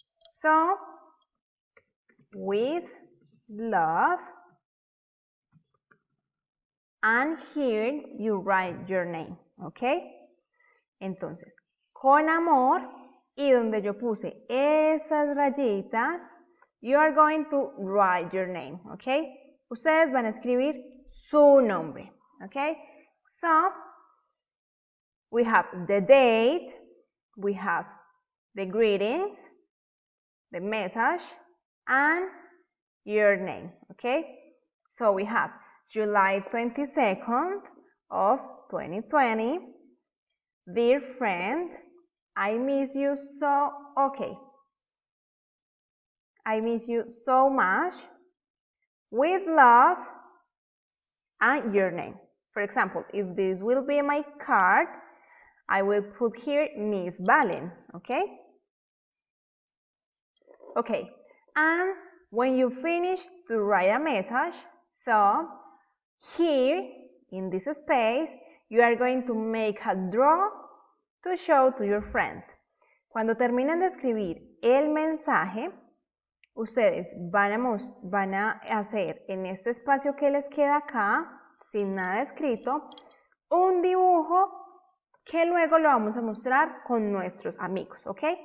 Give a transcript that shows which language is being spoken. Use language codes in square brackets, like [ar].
[en] So, with love, and here you write your name, ¿ok? [es] Entonces, con amor, y donde yo puse esas rayitas, [en] you are going to write your name, [es] ¿ok? Ustedes van a escribir su nombre, ¿ok? [en] So, we have the date, we have the greetings, the message, and your name, okay? So we have July 22nd of 2020. Dear friend, I miss you so, okay. I miss you so much. With love, and your name. For example, if this will be my card, I will put here Miss Valen, okay? Okay, and when you finish to write a message, so here in this space, you are going to make a draw to show to your friends. [es] Cuando terminen de escribir el mensaje, ustedes van a hacer en este espacio que les queda acá, sin nada escrito, un dibujo que luego lo vamos a mostrar con nuestros amigos, ¿ok?